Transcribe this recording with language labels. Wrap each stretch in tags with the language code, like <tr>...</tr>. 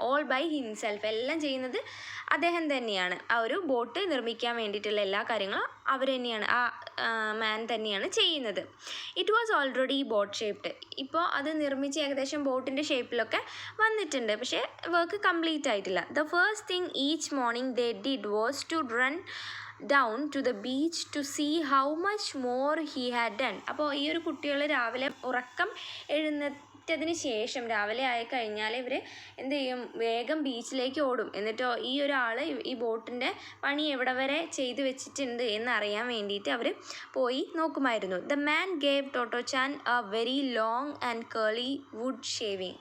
<en>all by himself,</en> <ml>എല്ലാം ചെയ്യുന്നത് അദ്ദേഹം തന്നെയാണ്. ആ ഒരു ബോട്ട് നിർമ്മിക്കാൻ വേണ്ടിയിട്ടുള്ള എല്ലാ കാര്യങ്ങളും അവർ തന്നെയാണ്, ആ മാൻ തന്നെയാണ് ചെയ്യുന്നത്.</ml> <en>It was already boat shaped.</en> <ml>ഇപ്പോൾ അത് നിർമ്മിച്ച് ഏകദേശം ബോട്ടിൻ്റെ ഷേപ്പിലൊക്കെ വന്നിട്ടുണ്ട്, പക്ഷേ വർക്ക് കംപ്ലീറ്റ് ആയിട്ടില്ല.</ml> <en>The first thing each morning they did was to run down to the beach to see how much more he had done.</en> <ml>അപ്പോൾ ഈ ഒരു കുട്ടികൾ രാവിലെ ഉറക്കം എണീറ്റതിന് ശേഷം രാവിലെ ആയി കഴിഞ്ഞാൽ ഇവർ എന്ത് ചെയ്യും, വേഗം ബീച്ചിലേക്ക് ഓടും. എന്നിട്ടോ ഈ ഒരാൾ ഈ ബോട്ടിൻ്റെ പണി എവിടെ വരെ ചെയ്തു വെച്ചിട്ടുണ്ട് എന്നറിയാൻ വേണ്ടിയിട്ട് അവർ പോയി നോക്കുമായിരുന്നു.</ml> <en>The man gave Tottochan a very long and curly wood shaving.</en>